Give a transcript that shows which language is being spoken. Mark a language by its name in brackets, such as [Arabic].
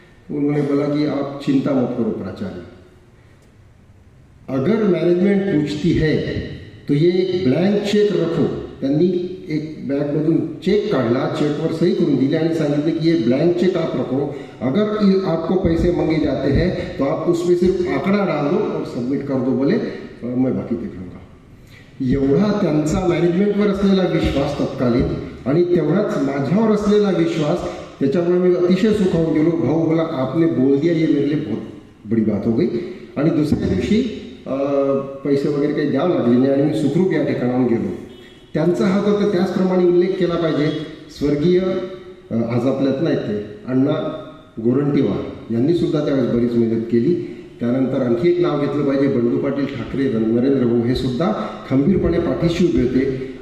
[Hindi] उन्होंने बोला कि आप चिंता मत करो प्राचार्य, अगर मैनेजमेंट पूछती है तो ये एक ब्लैंक चेक रखो. [Marathi] त्यांनी एक बॅगमधून चेक काढला, चेकवर सही करून दिली आणि सांगितले की [Hindi] ये ब्लैंक चेक आप रखो, अगर आपको पैसे मांगे जाते हैं तो आप उसमें सिर्फ आंकड़ा डाल दो और सबमिट कर दो, बोले मैं बाकी देख लूँगा. [Marathi] एवढा त्यांचा मॅनेजमेंटवर असलेला विश्वास तत्कालीन आणि तेवढाच माझ्यावर असलेला विश्वास, त्याच्यामुळे मी अतिशय सुखावून गेलो. [Hindi] भाऊ बोला आपने बोल दिया, ये मेरे लिए बहुत बड़ी बात हो गई. [Marathi] आणि दुसऱ्या दिवशी पैसे वगैरे काही द्यावं लागले नाही आणि मी सुखरूप या ठिकाणाहून गेलो. त्यांचा हात होता, त्याचप्रमाणे उल्लेख केला पाहिजे स्वर्गीय आज आपल्यात नाहीत ते अण्णा गोरंटीवार यांनीसुद्धा त्यावेळेस बरीच मदत केली. त्यानंतर आणखी एक नाव घेतलं पाहिजे, बंडू पाटील ठाकरे, नरेंद्र भाऊ, हे सुद्धा खंबीरपणे पाठीशी उभे होते.